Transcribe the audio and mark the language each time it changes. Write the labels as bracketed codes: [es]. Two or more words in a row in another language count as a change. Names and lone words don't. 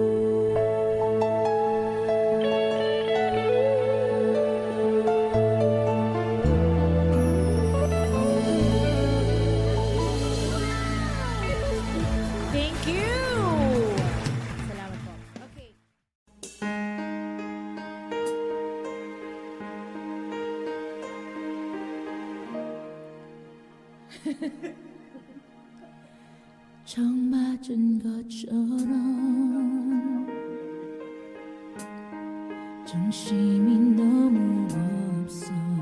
[en] Thank you. [tl] Salamat po. [en] Okay. [ko] 정 맞은 것처럼 정신이 너무 없어.